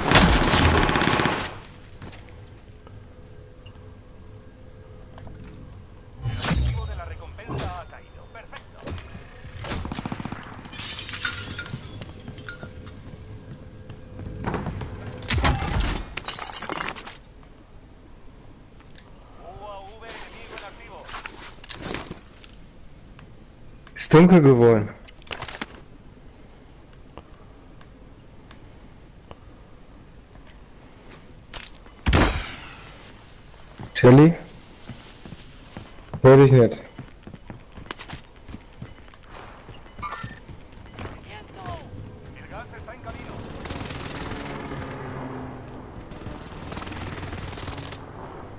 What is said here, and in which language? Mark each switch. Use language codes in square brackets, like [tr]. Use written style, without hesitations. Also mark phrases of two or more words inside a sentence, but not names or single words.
[es] El objetivo de la recompensa ha caído. Perfecto. UAV enemigo en activo. [de] Ist dunkel geworden. Shelly? Hör dich nicht. [es] El gas está en camino.